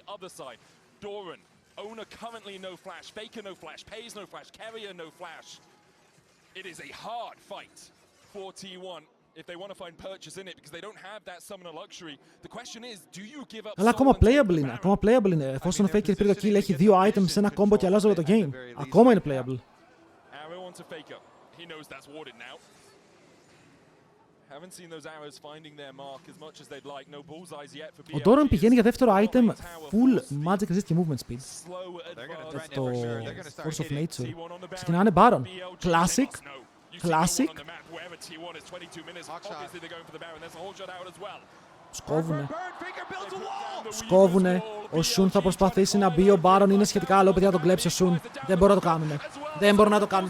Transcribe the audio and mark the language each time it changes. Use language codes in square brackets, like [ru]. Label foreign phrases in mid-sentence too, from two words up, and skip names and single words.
[el] Αλλά ακόμα playable είναι, ακόμα playable είναι. Εφόσον ο Faker πήρε το kill, έχει δύο items σε ένα combo και αλλάζει όλο το game. Ακόμα είναι playable. Ο Doran πηγαίνει για δεύτερο item, [en] full magic resist [el] και [en] movement speed. [el] Το [en] force of nature. [el] Ξεκινάνε Baron. Classic. Classic. Σκόβουνε. Ο Σουν θα προσπαθήσει να μπει. Ο Μπάρον είναι σχετικά άλλο, παιδιά, να τον κλέψει ο Σουν. Δεν μπορούν να το κάνουν. Δεν μπορούν να το κάνουν.